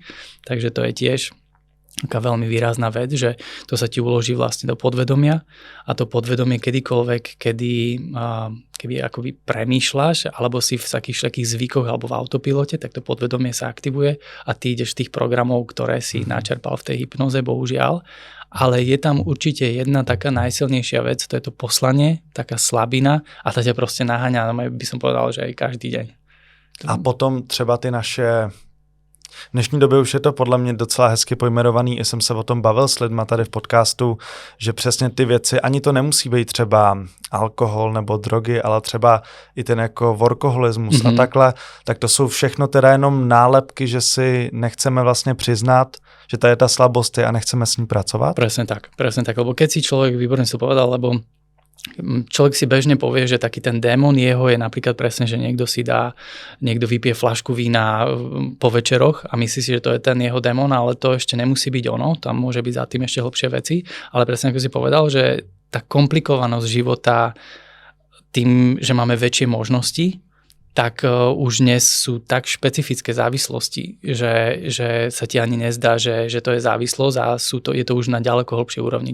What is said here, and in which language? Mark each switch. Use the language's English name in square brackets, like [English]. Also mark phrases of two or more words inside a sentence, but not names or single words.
[Slovak] Takže to je tiež taká veľmi výrazná vec, že to sa ti uloží vlastne do podvedomia a to podvedomie kedykoľvek, keby akoby premýšľaš alebo si v takých zvykoch alebo v autopilote, tak to podvedomie sa aktivuje a ty ideš z tých programov, ktoré si načerpal v tej hypnoze, bohužiaľ. Ale je tam určite jedna taká najsilnejšia vec, to je to poslanie, taká slabina a ta ťa proste naháňa, by som povedal, že aj každý deň. [Czech] A potom třeba ty naše... V dnešní době už je to podle mě docela hezky pojmenovaný, i jsem se o tom bavil s lidma tady v podcastu, že přesně ty věci, ani to nemusí být třeba alkohol nebo drogy, ale třeba i ten jako workoholismus a takhle, tak to jsou všechno teda jenom nálepky, že si nechceme vlastně přiznat, že to je ta slabost a nechceme s ní pracovat? [Slovak] Presne tak, lebo keď si človek, výborne si povedal, lebo človek si bežne povie, že taký ten démon jeho je napríklad presne, že niekto vypije fľašku vína po večeroch a myslí si, že to je ten jeho démon, ale to ešte nemusí byť ono, tam môže byť za tým ešte hlbšie veci, ale presne ako si povedal, že tá komplikovanosť života tým, že máme väčšie možnosti, tak už dnes sú tak špecifické závislosti, že sa ti ani nezdá, že to je závislosť a je to už na ďaleko hlbšej úrovni.